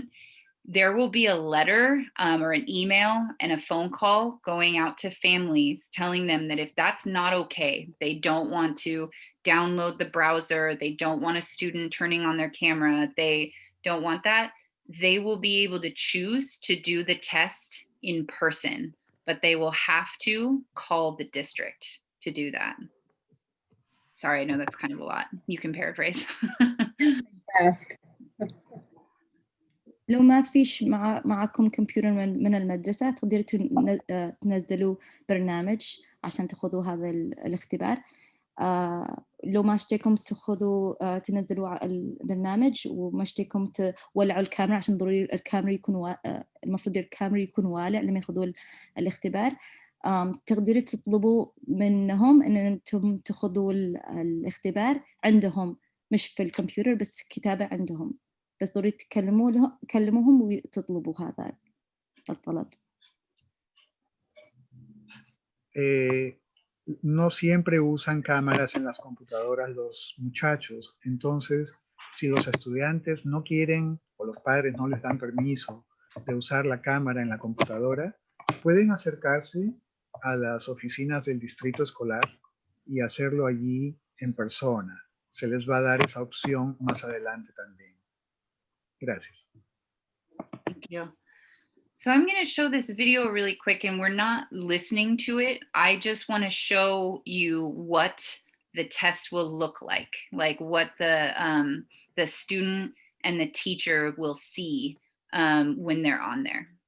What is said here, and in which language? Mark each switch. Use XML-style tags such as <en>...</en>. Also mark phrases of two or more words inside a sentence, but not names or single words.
<en>There will be a letter or an email and a phone call going out to families telling them that if that's not okay, they don't want to download the browser, they don't want a student turning on their camera, they don't want that, they will be able to choose to do the test in person, but they will have to call the district to do that. Sorry, I know that's kind of a lot. You can paraphrase. Ask.</en> <ar>لو ما فيش معكم كمبيوتر من المدرسة تقدروا تنزلوا برنامج عشان تاخذوا هذا الاختبار. لو ما اشتيكم تاخذوا تنزلوا البرنامج وما اشتيكم تولعوا الكاميرا عشان ضروري الكاميرا يكون المفروض الكاميرا يكون والع لما ياخذوا الاختبار. تقدروا تطلبوا منهم ان انتم تاخذوا الاختبار عندهم مش في الكمبيوتر بس كتابة عندهم بس ضروري تكلموهم وتطلبوا هذا الطلب.</ar> <es>No siempre usan cámaras en las computadoras los muchachos, entonces si los estudiantes no quieren o los padres no les dan permiso de usar la cámara en la computadora, pueden acercarse a las oficinas del distrito escolar y hacerlo allí en persona. Se les va a dar esa opción más adelante también. Gracias.</es> <en>Thank you. So I'm going to show this video really quick and we're not listening to it. I just want to show you what the test will look like what the student and the teacher will see when they're on there.</en>